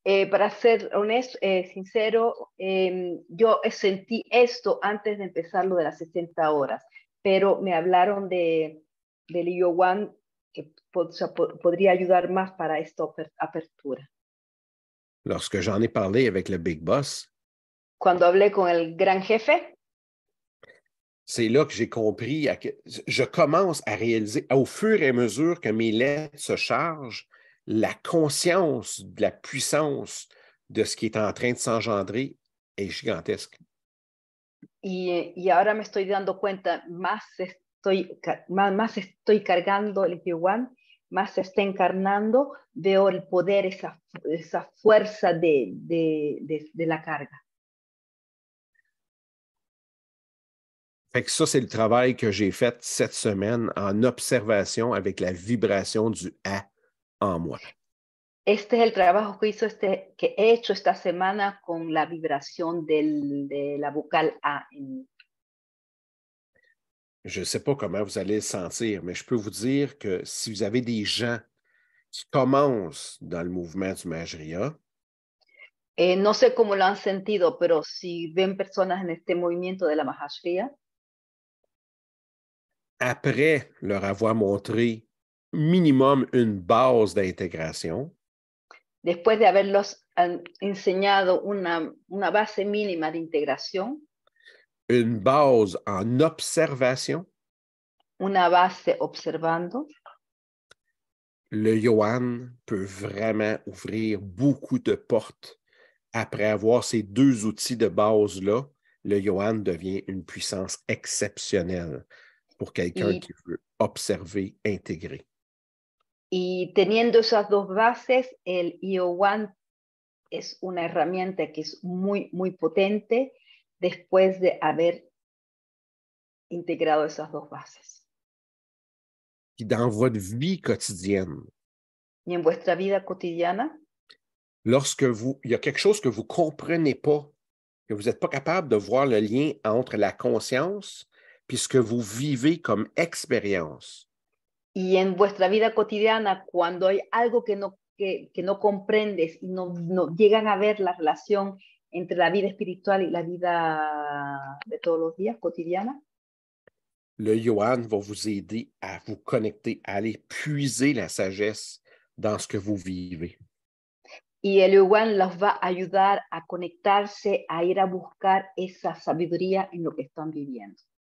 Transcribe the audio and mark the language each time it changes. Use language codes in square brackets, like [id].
[es] Para ser honesto, sincero, yo sentí esto antes de empezar lo de las 60 horas, pero me hablaron del Ieowan que podría ayudar más para esta apertura. [fr] Lorsque j'en ai parlé avec le Big Boss, [es] cuando hablé con el gran jefe, [fr] c'est là que j'ai compris, je commence à réaliser au fur et à mesure que mes lettres se chargent, la conscience de la puissance de ce qui est en train de s'engendrer est gigantesque. [es] Y ahora me estoy dando cuenta, más estoy cargando el Ieowan, más se está encarnando, veo el poder, esa fuerza de la carga. [fr] Fait que ça, c'est le travail que j'ai fait cette semaine en observation avec la vibration du A en moi. [es] Este es el trabajo que he hecho esta semana con la vibración de la vocal A. [fr] Je ne sais pas comment vous allez le sentir, mais je peux vous dire que si vous avez des gens qui commencent dans le mouvement du Majria, [es] No sé cómo lo han sentido, pero si ven personas en este movimiento de la Mahashriya, [fr] après leur avoir montré minimum une base d'intégration, [es] después de haberlos enseñado una base mínima de integración, [fr] une base en observation, [es] una base observando, [fr] le Yohan peut vraiment ouvrir beaucoup de portes. Après avoir ces deux outils de base-là, le Yohan devient une puissance exceptionnelle pour quelqu'un qui veut observer, intégrer. [es] Y teniendo esas dos bases, el IO1 es una herramienta que es muy, muy potente después de haber integrado esas dos bases. [fr] Puis dans votre vie quotidienne, [es] Y en vuestra vida cotidiana, [fr] lorsque il y a quelque chose que vous ne comprenez pas, que vous n'êtes pas capable de voir le lien entre la conscience puis ce que vous vivez comme expérience, [es] y en vuestra vida cotidiana, cuando hay algo que no comprendes y no llegan a ver la relación entre la vida espiritual y la vida de todos los días cotidiana, [fr] le Yohan va vous aider à vous connecter, à aller puiser la sagesse dans ce que vous vivez. [es] y el Yuan los va a ayudar a conectarse, a ir a buscar esa sabiduría en lo que están viviendo.